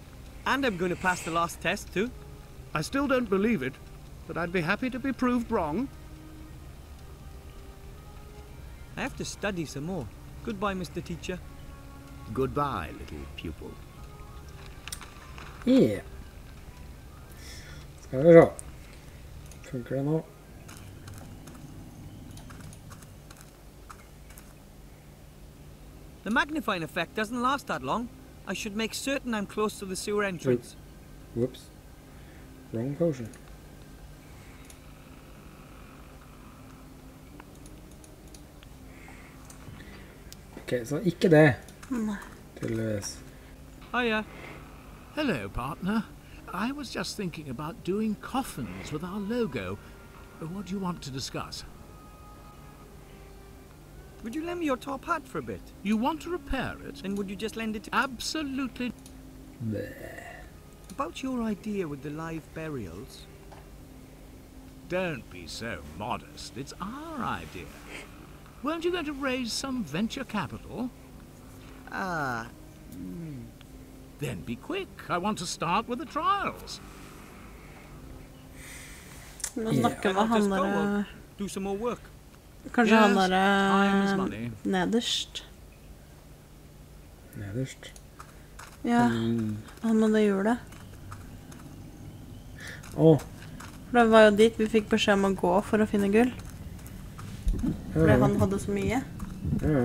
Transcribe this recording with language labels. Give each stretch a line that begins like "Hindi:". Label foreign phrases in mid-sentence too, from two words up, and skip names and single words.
English: And I'm going to pass the last test too. I still don't believe it, but I'd be happy to be proved wrong. I have to study some more. Goodbye, Mr. Teacher. Goodbye, little pupil. Yeah.
Norwegian: Skal vi se. Funker det nå?
English: The magnifying effect doesn't last that long. I should make certain I'm close to the sewer entrance. Whoops. Wrong potion.
Norwegian: Ok, så ikke det. Tydeligvis.
English: Oh yeah. Hello, partner. I was just thinking about doing coffins with our logo. What do you want to discuss? Would you lend me your top hat for a bit? You want to repair it? And would you just lend it to... Absolutely. About your idea with the live burials. Don't be so modest. It's our idea. Weren't you going to raise some venture capital? Then be quick. I want to start with the trials.
Norwegian: Nå snakker med han der...
English: Do some more work.
Norwegian: Kanskje han
English: Yes, time is
Norwegian: der
English: money.
Norwegian: nederst. Nederst. Ja, han med det hjulet. Åh, For det var jo dit vi fikk beskjed om å gå for å finne gull. Fordi han hadde så mye. ja.